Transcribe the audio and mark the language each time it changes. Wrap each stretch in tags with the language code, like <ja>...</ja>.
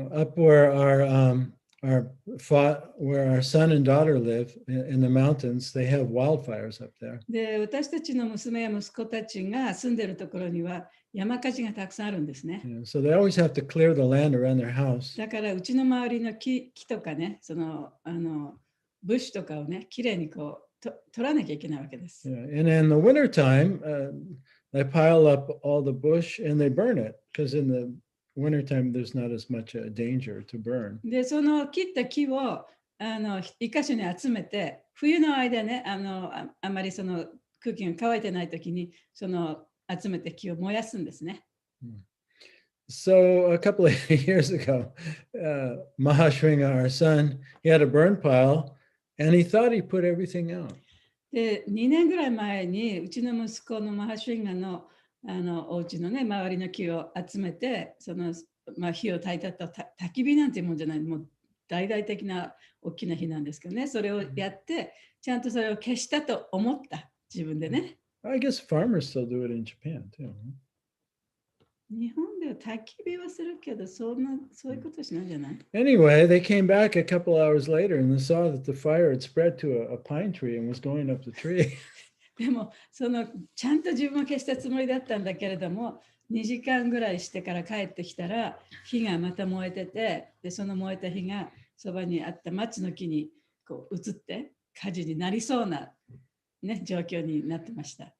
<en>Up where where our son and daughter live in the mountains, they have wildfires up there.</en> <ja>で、私たちの娘や息子たちが住んでいるところには山火事がたくさんあるんですね。</ja> <en>So they always have to clear the land around their house.</en> <ja>だからうちの周りの木とかね、そのブッシュとかをね、きれいにこう取らなきゃいけないわけです。</ja> <en>And in the wintertime, they pile up all the bush and they burn it because in the wintertime there's not as much danger to burn.</en> <ja>で、その切った木を一箇所に集めて、冬の間ね、あまりその空気が乾いてないときに、その集めて木を燃やすんですね。</ja> <en>So a couple of years ago, Mahashringa, our son, he had a burn pile and he thought he put everything out.</en> <ja>で、2年ぐらい前にうちの息子のマハシュインガのお家のね、周りの木を集めて、その火を焚いたった焚き火なんていうもんじゃない、もう大々的な大きな火なんですけどね、それをやって、ちゃんとそれを消したと思った、自分でね。</ja> <en>I guess farmers still do it in Japan too.</en> <ja>日本では焚き火はするけど、そういうことしないんじゃない？</ja> <en>Anyway, they came back a couple hours later and they saw that the fire had spread to a pine tree and was going up the tree.</en> <ja>でもちゃんと自分は消したつもりだったんだけれども、2時間ぐらいしてから帰ってきたら火がまた燃えてて、でその燃えた火がそばにあった松の木にこう移って火事になりそうな、ね、状況になってました。</ja>